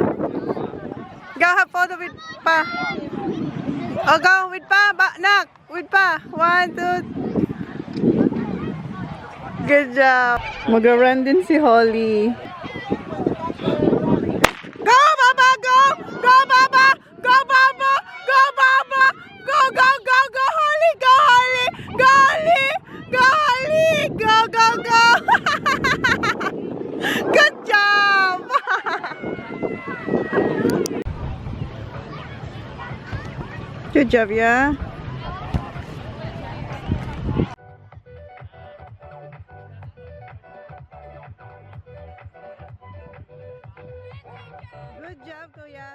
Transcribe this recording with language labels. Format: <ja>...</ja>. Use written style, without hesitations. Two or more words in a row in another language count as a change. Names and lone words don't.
<en>Go, have photo with Pa. Oh, go with Pa. Nak, with Pa. 1, 2. Good job.</en> <tl>Mag-run din si Holly.</tl> <en>Go, Baba! Go! Go, Baba! Go, Baba! Go, Baba! Go, go, go, go, Holly! Go, Holly! Go, Holly! Go, Holly! Go, go, go! Good job! Good job, yeah? Good job, Kuya.</en>